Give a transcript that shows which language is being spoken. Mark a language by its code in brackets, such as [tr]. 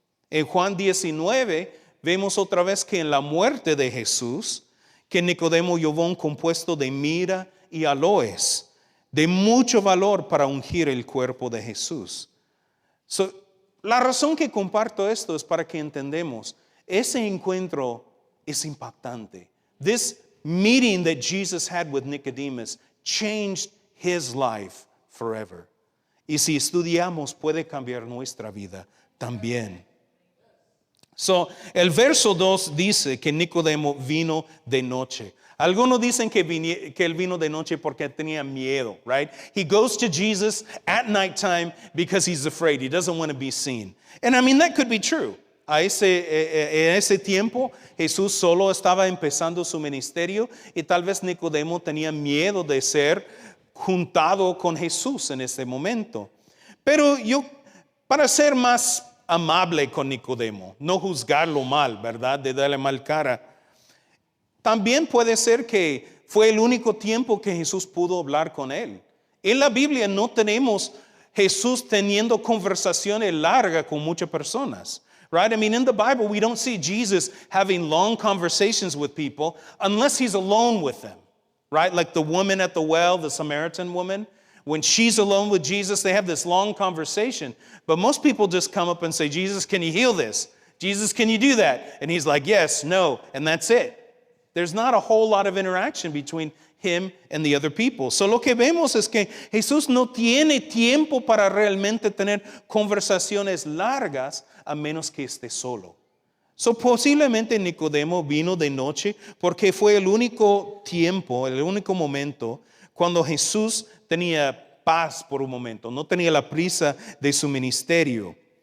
[es] En Juan 19 vemos otra vez que en la muerte de Jesús, que Nicodemo llevó un compuesto de mirra y aloes, de mucho valor para ungir el cuerpo de Jesús. So, la razón que comparto esto es para que entendamos, ese encuentro es impactante. [en] This meeting that Jesus had with Nicodemus changed his life forever. [es] Y si estudiamos, puede cambiar nuestra vida también. So, el verso 2 dice que Nicodemo vino de noche. Algunos dicen que él vino de noche porque tenía miedo, right? [en] He goes to Jesus at nighttime because he's afraid. He doesn't want to be seen. And I mean, that could be true. [es] En ese tiempo, Jesús solo estaba empezando su ministerio y tal vez Nicodemo tenía miedo de ser juntado con Jesús en ese momento. Pero para ser más amable con Nicodemo, no juzgarlo mal, ¿verdad? De darle mal cara. También puede ser que fue el único tiempo que Jesús pudo hablar con él. En la Biblia no tenemos Jesús teniendo conversaciones largas con muchas personas. [en] Right? I mean, in the Bible, we don't see Jesus having long conversations with people unless he's alone with them. Right? Like the woman at the well, the Samaritan woman. When she's alone with Jesus, they have this long conversation. But most people just come up and say, Jesus, can you heal this? Jesus, can you do that? And he's like, yes, no, and that's it. There's not a whole lot of interaction between him and the other people. [es] So lo que vemos es que Jesús no tiene tiempo para realmente tener conversaciones largas a menos que esté solo. So posiblemente Nicodemo vino de noche porque fue el único tiempo, el único momento cuando Jesús tenía paz por un momento, no tenía la prisa de su ministerio.